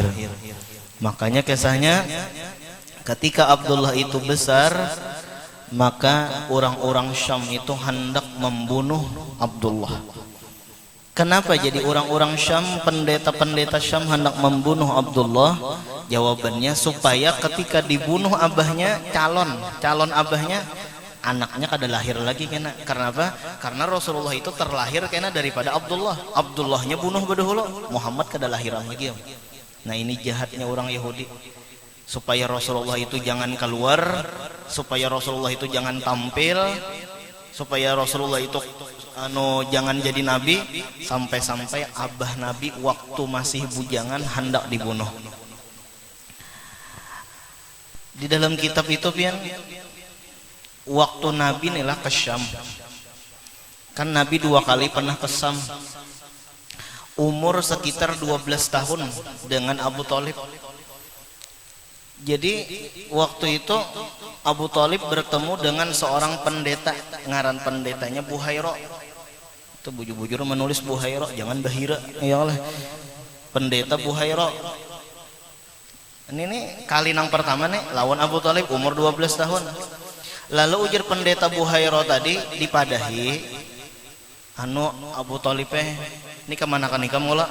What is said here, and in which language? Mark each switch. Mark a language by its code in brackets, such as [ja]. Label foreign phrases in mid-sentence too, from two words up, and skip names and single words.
[id] Makanya kisahnya ketika Abdullah itu besar, maka orang-orang Syam itu hendak membunuh Abdullah. Kenapa jadi orang-orang Syam, pendeta-pendeta Syam hendak membunuh Abdullah? [bjn] Jawabannya supaya ketika dibunuh abahnya, calon abahnya, anaknya kada lahir lagi kena. Karena apa? [id] Karena Rasulullah itu terlahir kena daripada Abdullah. [bjn] Abdullahnya bunuh bedahulu, Muhammad kada lahiran lagi. [id] Nah, ini jahatnya orang Yahudi. Supaya Rasulullah itu jangan keluar, supaya Rasulullah itu jangan tampil, supaya Rasulullah itu jangan jadi nabi, sampai-sampai abah nabi waktu masih bujangan hendak dibunuh. [bjn] Di dalam kitab itu pian, waktu nabi inilah ke Syam. [id] Kan nabi 2 kali pernah ke Syam. Umur sekitar 12 tahun dengan Abu Thalib. Jadi waktu itu Abu Thalib bertemu dengan seorang pendeta, ngaran pendetanya Buhaira. [bjn] Itu bujur-bujur menulis Buhaira, jangan Bahira. [id] Ya Allah, pendeta Buhaira. Ini nih kali nang pertama nih lawan Abu Thalib umur 12 tahun. [bjn] Lalu ujar pendeta Buhaira tadi dipadahi, Abu Thalib ini kemana kan ikam mula?